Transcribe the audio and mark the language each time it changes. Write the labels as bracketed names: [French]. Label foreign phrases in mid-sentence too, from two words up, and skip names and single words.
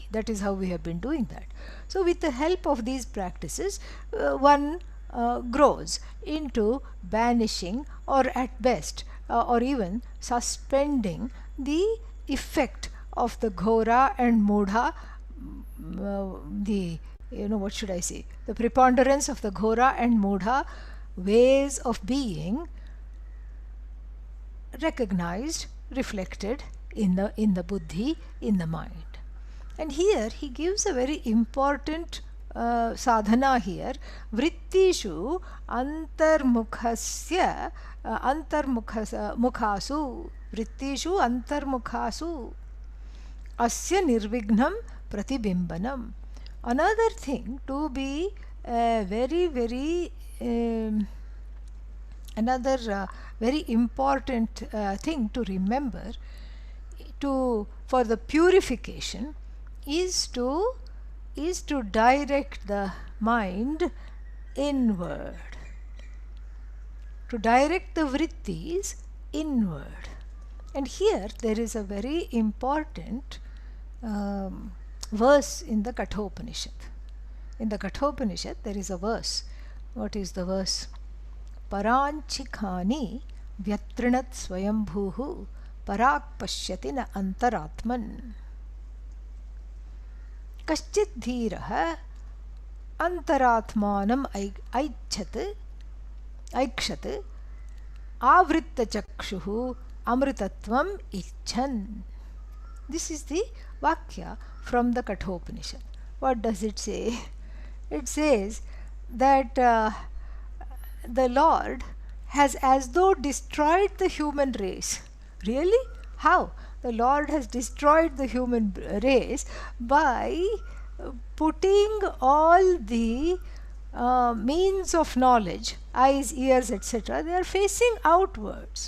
[English] That is how we have been doing that. So with the help of these practices, one grows into banishing, or at best or even suspending the effect of the ghora and mudha, the what should I say, the preponderance of the ghora and mudha ways of being recognized, reflected in the buddhi, in the mind. And here he gives a very important sadhana here. [Sanskrit] Vrittishu antarmukhasya mukhasu, vrittishu antarmukhasu asya nirvignam pratibimbanam. [English] Another thing to be very important thing to remember for the purification is to direct the mind inward, to direct the vrittis inward. And here there is a very important verse in the Kathopanishad. In the Kathopanishad there is a verse. What is the verse? [Sanskrit] Paranchikhani vyatrinat swayambhuhu parak pashyati na antaratman. Kaschit dhiraha antaratmanam aikshat avritta chakshuhu amritatvam icchan. [English] This is the Vakya from the Kathopanishad. What does it say? It says that the Lord has as though destroyed the human race. Really? How? The Lord has destroyed the human race by putting all the means of knowledge, eyes, ears, etc., they are facing outwards.